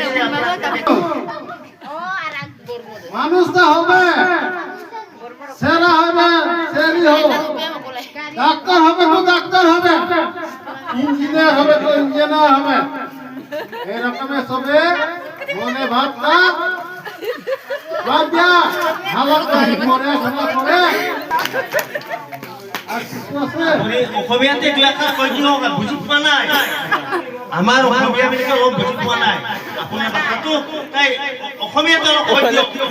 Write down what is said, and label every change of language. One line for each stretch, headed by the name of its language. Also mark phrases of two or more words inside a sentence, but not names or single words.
Bangla: মানুষটা হবে সেরা হবে সেরি হবে ডাক্তার হবে তো ডাক্তার হবে ইঞ্জিনিয়ার হবে তো ইঞ্জিনিয়ার হবে এই রকমের সবে মনে ভাবটা বাদ দিয়া ভালো করে করে
Assamese: অসমীয়াতে দুই এষাৰ কৈ দিয়ক বুজি পোৱা নাই আমাৰ অসমীয়াবিলাকে অলপ বুজি পোৱা নাই আপোনাৰ ভাষাটো তাই অসমীয়াতে অলপ কৈ দিয়ক